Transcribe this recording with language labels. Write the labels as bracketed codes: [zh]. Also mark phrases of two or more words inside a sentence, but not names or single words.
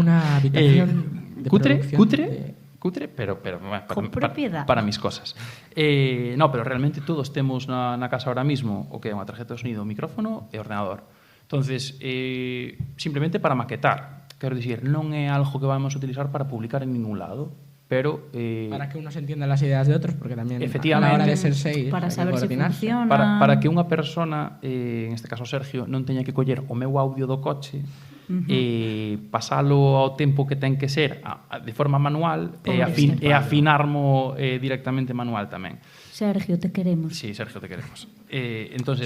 [gl] Unha habitación de cutre, pero con propiedade. [es] Para mis cosas. [gl] No, pero realmente todos temos na casa [es] ahora mismo [gl] o que é unha [es] tarjeta de sonido, [gl] micrófono e ordenador. [es] Entonces, simplemente para maquetar. [gl] Quero dicir, non é algo que [es] vamos a utilizar [gl] para publicar en ningún lado, pero [es] para que unos entiendan las ideas de otros, porque también efectivamente, a la hora de ser 6 [gl] para saber se funciona, para que unha persona, en este caso Sergio, non teña que coller o meu audio do coche e pasalo ao tempo que ten que ser de forma manual e afinarmo directamente manual tamén. [es] Sergio, te queremos. Sí, Sergio, te queremos. Entonces,